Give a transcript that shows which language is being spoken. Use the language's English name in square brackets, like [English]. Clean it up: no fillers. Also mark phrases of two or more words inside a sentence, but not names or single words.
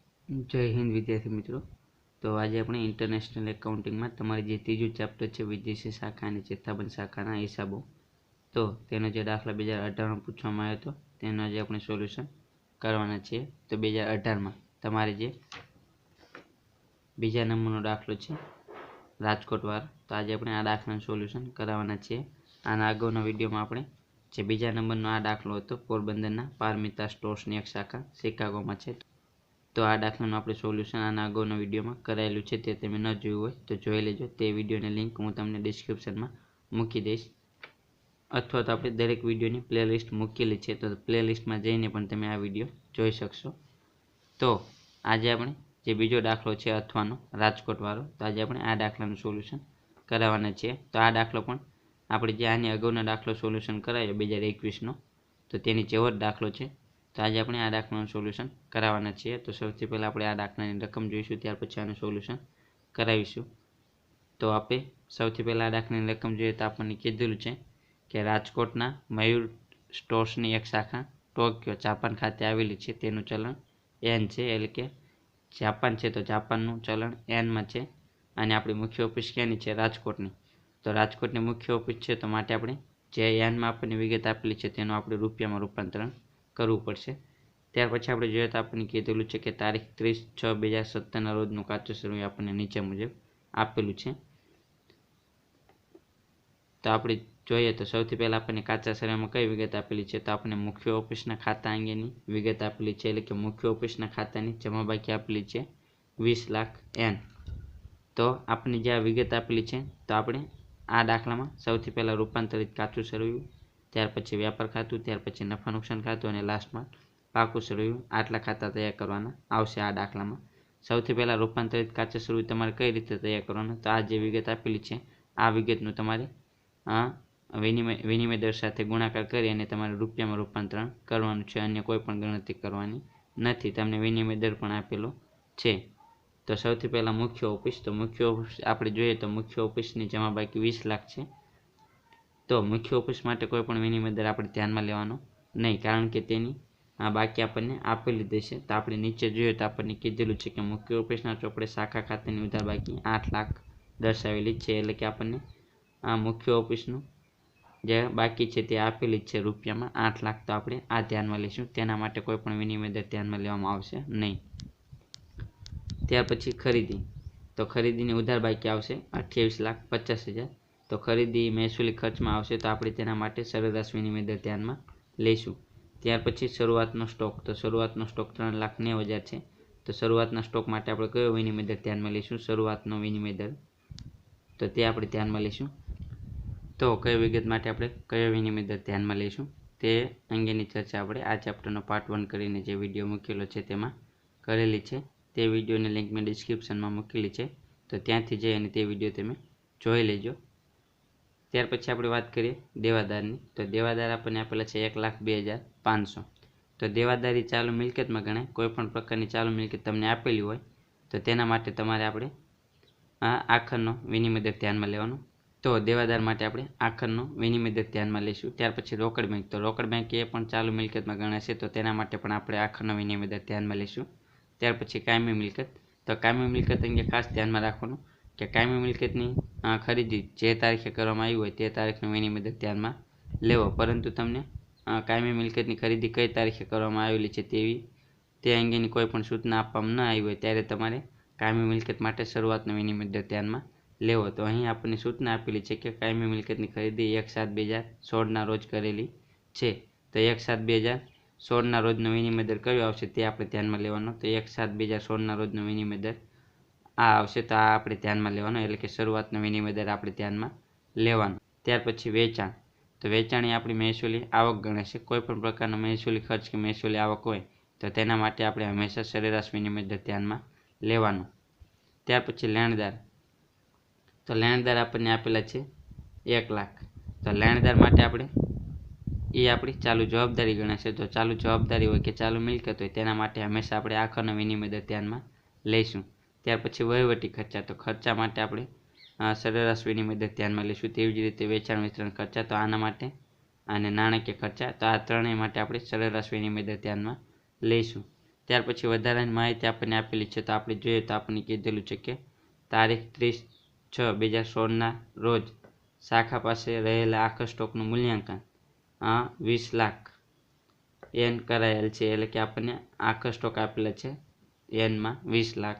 [Gujarati] જય હિંદ વિદ્યાર્થી મિત્રો। તો આજ અપને [English] international accounting [Gujarati] મેં તમારી જે તીજુ ચૈપ્ટર હૈ વિદેશી શાખા ઔર ચેતાબંધ શાખા હિસાબો તો તેનો જે દાખલા 2018 મેં પૂછવામાં આવ્યો હતો તેનો આજ અપને સોલ્યૂશન કરવાના છે। તો 2018 મેં તમારે જે બીજા નંબરનો દાખલો છે રાજકોટ વાળો, તો આજ અપને આ દાખલાનું સોલ્યૂશન કરાવવાના છે। આના અગાઉના વિડિયોમાં આપણે જે બીજા નંબરનો આ દાખલો હતો પોરબંદરના પારમિતા સ્ટોર્સની એક શાખા શિકાગોમાં છે, તો આ દાખલાનું આપણે સોલ્યૂશન આના અગાઉના વિડિયોમાં કરાયેલું છે। તે તમે ન જોયું હોય તો જોઈ લેજો। તે વિડિયોની લિંક હું તમને ડિસ્ક્રિપ્શનમાં મૂકી દઈશ, અથવા તો આપણે દરેક વિડિયોની પ્લેલિસ્ટ મૂકેલી છે, તો પ્લેલિસ્ટમાં જઈને પણ તમે આ વિડિયો જોઈ શકશો। તો આજ આપણે જે બીજો દાખલો છે અથવાનો રાજકોટ વાળો, તો આજ આપણે આ દાખલાનું સોલ્યૂશન કરાવવાના છે। તો આ દાખલો પણ આપણે જે આની અગાઉના દાખલો સોલ્યૂશન કરાયો 2021 નો, તો તેની જેવો જ દાખલો છે। તો આજ અપને આ દાખલાનું સોલ્યૂશન કરાવવાના છીએ। તો સૌથી પહેલા આપણે આ દાખલાની રકમ જોઈશું, ત્યાર પછી આનું સોલ્યૂશન કરાવીશું। તો આપણે સૌથી પહેલા આ દાખલાની રકમ જોઈએ તો આપણે કીધેલું છે કે રાજકોટના મયૂર સ્ટોર્સની એક શાખા ટોક્યો જાપાન ખાતે આવેલી છે, તેનું ચલણ એન છે, એટલે કે જાપાન છે તો જાપાનનું ચલણ એન માં છે। અને આપણી મુખ્ય ઑફિસ ક્યાંની છે? રાજકોટની। તો રાજકોટની મુખ્ય ઑફિસ છે તો માટે આપણે જે એન માં આપણે વિગત આપેલી છે તેનું આપણે રૂપિયામાં રૂપાંતરણ કરવું પડશે। ત્યાર પછી આપણે જોઈએ તો આપણે કીધેલું છે કે તારીખ 30/6/2017 ના રોજનું કાચું સરવૈયું આપણે નીચે મુજબ આપેલું છે। તો આપણે જોઈએ તો સૌથી પહેલા આપણે કાચા સરવૈયામાં કઈ વિગત આપેલી છે? તો આપણે મુખ્ય ઑફિસના ખાતા અંગેની વિગત આપેલી છે, એટલે કે મુખ્ય ઑફિસના ખાતાની જમા બાકી આપેલી છે 20 લાખ એન। તો આપણે જે આ વિગત આપેલી છે તો આપણે આ દાખલામાં સૌથી પહેલા રૂપાંતરિત કાચું સરવૈયું, ત્યાર પછી વ્યાપાર ખાતું, ત્યાર પછી નફા નુકસાન ખાતું અને લાસ્ટમાં પાકું સરવૈયું આટલા ખાતા તૈયાર કરવાના આવશે। આ દાખલામાં સૌથી પહેલા રૂપાંતરિત કાચા સરવૈયું તમારે કઈ રીતે તૈયાર કરવાનું? તો આ જે વિગત આપેલી છે આ વિગતનું તમારે વિનિમય દર સાથે ગુણાકાર કરી અને તમારે રૂપિયામાં રૂપાંતરણ કરવાનું છે। અન્ય કોઈ પણ ગણતરી કરવાની નથી, તમને વિનિમય દર પણ આપેલો છે। તો સૌથી પહેલા મુખ્ય ઑફિસ, તો મુખ્ય ઑફિસ આપણે જોઈએ તો મુખ્ય ઑફિસની જમા બાકી 20 લાખ છે। તો મુખ્ય ઑફિસ માટે કોઈ પણ વિનિમય દર આપણે ધ્યાનમાં લેવાનો નહીં, કારણ કે તેની બાકી આપણે આપેલી જ છે। તો આપણે નીચે જોઈએ તો આપણે કીધેલું છે કે મુખ્ય ઑફિસના ચોપડે શાખા ખાતાની ઉધાર બાકી 8 લાખ દર્શાવેલી છે, એટલે કે આપણે મુખ્ય ઑફિસનું જે બાકી છે તે આપેલી જ છે રૂપિયામાં 8 લાખ। તો આપણે આ ધ્યાનમાં લેશું, તેના માટે કોઈ પણ વિનિમય દર ધ્યાનમાં લેવામાં આવશે નહીં। ત્યાર પછી ખરીદી, તો ખરીદીની ઉધાર બાકી આવશે 28,50,000। તો ખરીદી મહેસૂલી ખર્ચમાં આવશે, તો આપણે તેના માટે સરેરાશ વિનિમય દર ધ્યાનમાં લઈશું। ત્યાર પછી શરૂઆતનો સ્ટૉક, તો શરૂઆતનો સ્ટૉક 3,90,000 છે। તો શરૂઆતના સ્ટૉક માટે આપણે કયો વિનિમય દર ધ્યાનમાં લઈશું? શરૂઆતનો વિનિમય દર, તો તે આપણે ધ્યાનમાં લઈશું। તો કઈ વિગત માટે આપણે કયો વિનિમય દર ધ્યાનમાં લઈશું તે અંગેની ચર્ચા આપણે આ ચેપ્ટરનો પાર્ટ 1 કરીને જે વિડિયો મૂકેલો છે તેમાં કરેલી છે। તે વિડિયોની લિંક મૈં ડિસ્ક્રિપ્શનમાં મૂકેલી છે, તો ત્યાંથી જઈ અને તે વિડિયો તમે જોઈ લેજો। ત્યાર પછી આપણે વાત કરીએ દેવાદારની, તો દેવાદાર આપણે આપેલા છે 1,02,500। તો દેવાદારી ચાલૂ મિલકતમાં ગણાય। કોઈપણ પ્રકારની ચાલૂ મિલકત તમને આપેલી હોય તો તેના માટે તમારે આપણે આખરનો વિનિમય દર ધ્યાનમાં લેવાનો। તો દેવાદાર માટે આપણે આખરનો વિનિમય દર ધ્યાનમાં લઈશું। ત્યાર પછી રોકડ બૅંક, તો રોકડ બૅંક એ પણ ચાલૂ મિલકતમાં ગણાશે, તો તેના માટે પણ આપણે આખરનો વિનિમય દર ધ્યાનમાં લઈશું। ત્યાર પછી કાયમી મિલકત, તો કાયમી મિલકત અંગે ખાસ ધ્યાનમાં રાખવાનું કે કાયમી મિલકતની ખરીદી જે તારીખે કરવામાં આવી હોય તે તારીખનો વિનિમય દર ધ્યાનમાં લેવો, પરંતુ તમને કાયમી મિલકતની ખરીદી કઈ તારીખે કરવામાં આવેલી છે તે અંગેની કોઈપણ સૂચના આપવામાં ન આવી હોય ત્યારે તમારે કાયમી મિલકત માટે શરૂઆતનો વિનિમય દર ધ્યાનમાં લેવો। તો અહીં આપણને સૂચના આપેલી છે કે કાયમી મિલકતની ખરીદી 1/7/2016 ના રોજ કરેલી છે। તો 1/7/2016 ના રોજનો વિનિમય દર કયો આવશે તે આપણે ધ્યાનમાં લેવાનો। તો 1/7/2016 ના રોજનો વિનિમય દર આ આવશે, તો આ આપણે ધ્યાનમાં લેવાનો, એટલે કે શરૂઆતનો વિનિમય દર આપણે ધ્યાનમાં લેવાનો। ત્યાર પછી વેચાણ, તો વેચાણ એ આપણી મહેસૂલી આવક ગણે છે। કોઈ પણ પ્રકારનો મહેસૂલી ખર્ચ કે મહેસૂલી આવક હોય તો તેના માટે આપણે હંમેશા સરેરાશ વિનિમય દર ધ્યાનમાં લેવાનો। ત્યાર પછી લેણદાર, તો લેણદાર આપને આપેલા છે 1 લાખ। તો લેણદાર માટે આપણે એ આપણી ચાલૂ જવાબદારી ગણાશે। તો ચાલૂ જવાબદારી હોય કે ચાલૂ મિલકત હોય તેના માટે હમેશા આપણે આખરનો વિનિમય દર ધ્યાનમાં લઈશું। ત્યાર પછી વહીવટી ખર્ચા, તો ખર્ચા માટે આપણે સરેરાશ વિનિમય દર ધ્યાનમાં લઈશું। તેવી જ રીતે વેચાણ વિતરણ ખર્ચા, તો આના માટે અને નાણાકીય ખર્ચા, તો આ ત્રણેય માટે આપણે સરેરાશ વિનિમય દર ધ્યાનમાં લઈશું। ત્યાર પછી વધારાની માહિતી આપણને આપેલી છે. તો આપણે જોઈએ તો આપણને કીધેલું છે કે તારીખ 30/6/2016ના રોજ શાખા પાસે રહેલા આખા સ્ટોકનું મૂલ્યાંકન 20 લાખ એન કરાયેલ છે. એટલે કે આપણને આખા સ્ટોક આપેલા છે એનમાં 20 લાખ.